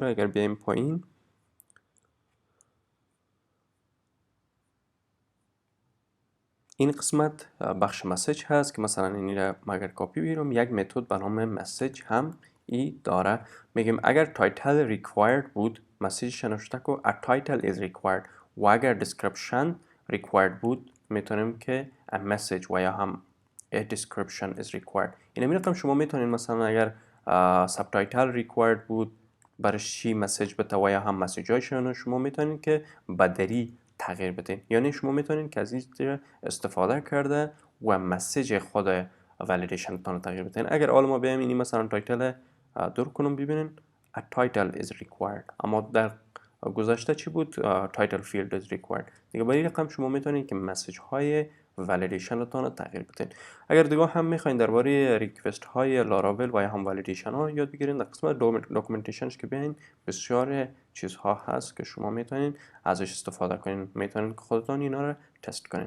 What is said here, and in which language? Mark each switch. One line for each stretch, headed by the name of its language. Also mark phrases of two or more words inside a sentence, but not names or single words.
Persian: اگر بیایم پایین این قسمت بخش مسیج هست که مثلا اینی را اگر کپی بیرم یک متد به نام مسیج هم ای داره میگیم اگر
English: title required
Persian: بود مسیج نوشته که
English: a title is required
Persian: و اگر
English: description required
Persian: بود میتونیم که
English: a message
Persian: و یا هم
English: a description is required.
Persian: این رقم شما میتونید مثلا اگر
English: sub title required
Persian: بود برای چی مسیج بده و یا هم مسیج هایشان شما میتونید که بدری تغییر بدین. یعنی شما میتونید که از این استفاده کرده و مسیج خود ولیدیشن تان تغییر بدین. اگر حالا ما بیایم اینی مثلا تایتل دور کنم ببینین
English: a title is required،
Persian: اما در گذشته چی بود؟
English: title field is required.
Persian: دیگه با این رقم شما میتونید که مسیج های ولیدیشن تان تغییر بدین. اگر دیگه هم میخواین درباره ریکوست های لاراول و یا هم ولیدیشن ها یاد بگیرین، در قسمت داکومنتیشنش که بیاین بسیار چیزها هست که شما میتونین ازش استفاده کنین، میتونین که خودتان اینا رو تست کنین.